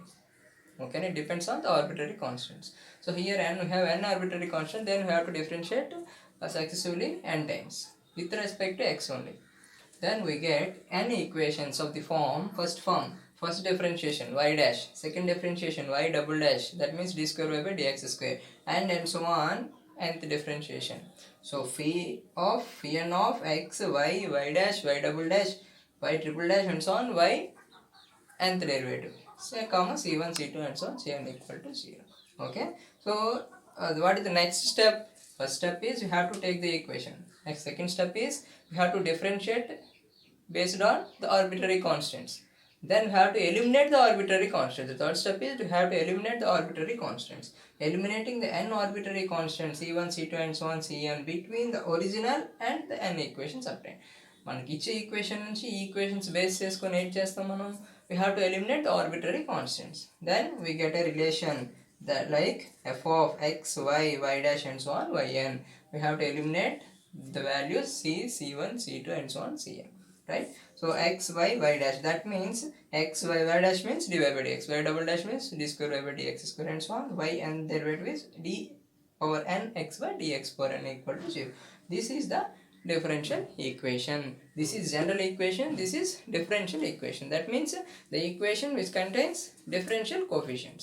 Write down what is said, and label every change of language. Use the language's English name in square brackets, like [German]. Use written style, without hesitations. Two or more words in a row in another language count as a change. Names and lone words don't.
[English] Okay, and it depends on the arbitrary constants. So here n we have n arbitrary constant, then we have to differentiate successively n times with respect to x only. Then we get n equations of the first differentiation y dash, second differentiation y double dash, that means d square y by dx square, and so on, nth differentiation. So phi n of x, y dash, y double dash, y triple dash and so on, y nth derivative, say comma c1, c2 and so on, cn equal to 0. Okay, so what is the next step? First step is you have to take the equation. Next, second step is you have to differentiate based on the arbitrary constants. Then you have to eliminate the arbitrary constants. The third step is you have to eliminate the arbitrary constants. Eliminating the n arbitrary constants c1, c2 and so on, cn between the original and the n equations obtained. [Telugu] మనకి ఇచ్చే ఈక్వేషన్ నుంచి ఈ ఈక్వేషన్స్ బేస్ చేసుకొని ఏం చేస్తాం మనం? [English] We have to eliminate the arbitrary constants. Then we get a relation that like f of x, y, y dash and so on, yn. We have to eliminate the values c, c1, c2 and so on, cn. Right? So x, y, y dash, that means x, y, y dash means dy by dx, y double dash means d square y by dx square and so on, y and derivative is d over n x by dx power n equal to 0. This is the differential equation. This is general equation, this is differential equation. That means the equation which contains differential coefficients.